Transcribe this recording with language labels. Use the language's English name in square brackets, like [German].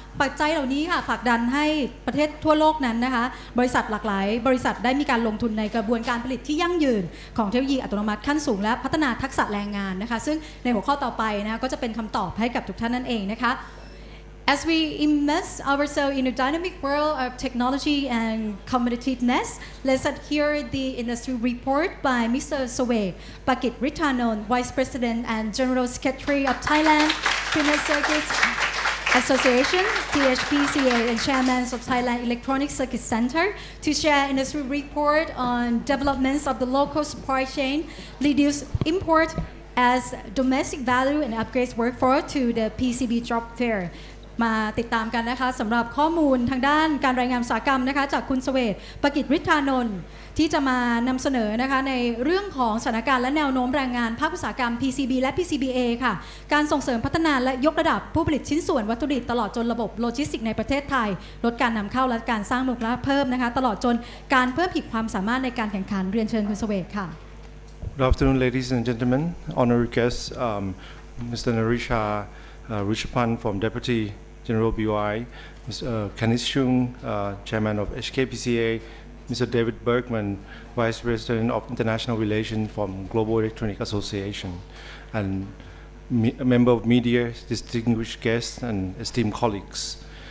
[Thai] ปัจจัยเหล่านี้ค่ะผลักดันให้ประเทศทั่วโลกนั้นนะคะบริษัทหลากหลายบริษัทได้มีการลงทุนในกระบวนการผลิตที่ยั่งยืนของเทคโนโลยีอัตโนมัติขั้นสูงและพัฒนาทักษะแรงงานนะคะซึ่งในหัวข้อต่อไปนะคะก็จะเป็นคำตอบให้กับทุกท่านนั่นเองนะคะ [English] As we immerse ourselves in a dynamic world of technology and competitiveness, let's hear the industry report by Mr. Sowe Pakit Rittanon, Vice President and General Secretary of Thailand Printed Circuit Association, THPCA, and Chairman of Thailand Electronic Circuit Center to share industry report on developments of the local supply chain, reduce import as domestic value and upgrades workforce to the PCB job fair. [Thai] มาติดตามกันนะคะสำหรับข้อมูลทางด้านการรายงานอุตสาหกรรมนะคะจากคุณเสวตประกิจฤทธานนท์ที่จะมานำเสนอนะคะในเรื่องของสถานการณ์และแนวโน้มแรงงานภาคอุตสาหกรรม PCB และ PCBA ค่ะการส่งเสริมพัฒนาและยกระดับผู้ผลิตชิ้นส่วนวัตถุดิบตลอดจนระบบโลจิสติกส์ในประเทศไทยลดการนำเข้าและการสร้างมูลค่าเพิ่มนะคะตลอดจนการเพิ่มขีดความสามารถในการแข่งขันเรียนเชิญคุณเสวตค่ะ [English] Good afternoon, ladies and gentlemen. Honored guests, Mr. Narisha Rishapan from Deputy General BOI, Mr. Kenneth Chung, Chairman of HKPCA, Mr. David Bergman, Vice President of International Relations from Global Electronic Association, and a member of media, distinguished guests, and esteemed colleagues.